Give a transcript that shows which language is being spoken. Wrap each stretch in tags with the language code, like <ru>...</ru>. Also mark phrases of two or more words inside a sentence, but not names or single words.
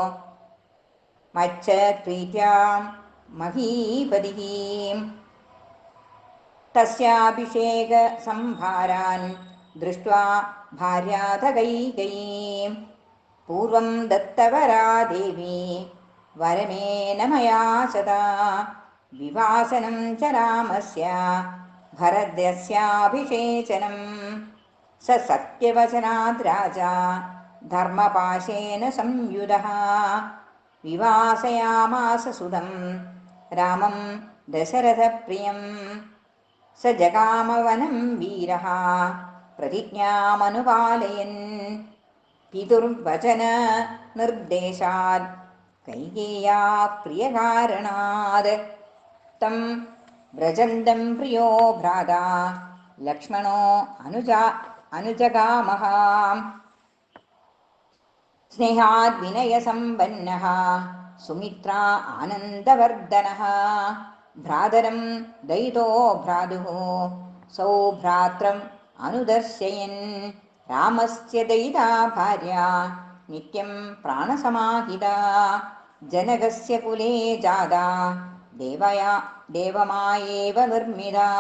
<sa>मच्चप्रीत्यां महीपतिः तस्याभिषेकसंभारान् दृष्ट्वा भार्यातकैकेयीं पूर्वं दत्तवरा देवी वरमेन मया सदा विवासनं च रामस्य भरतस्याभिषेचनं स सत्यवचनात् राजा धर्मपाशेन संयुधः विवासयामास सुतं रामं दशरथप्रियं स जगामवनं वीरः प्रतिज्ञामनुपालयन् പിതുർവചന നിർദ്ദേശാത് കൈകേയാ പ്രിയകാരണാത് തം വ്രജന്തം പ്രിയോ ഭ്രാതാ ലക്ഷ്മണോ അനുജഗാമഹ സ്നേഹാത് വിനയസമ്പന്നഃ സുമിത്രാ ആനന്ദവർദ്ധനഃ ഭ്രാതരം ദയിതോ ഭ്രാതുഃ സൗഭ്രാത്രം അനുദർശയൻ രാമസ്യ ദയിതാ ഭാര്യ നിത്യം പ്രാണസമാഹിത ജനകസ്യ കുലേ ജാതാ ദേവമായേവ നിർമ്മിത</sa>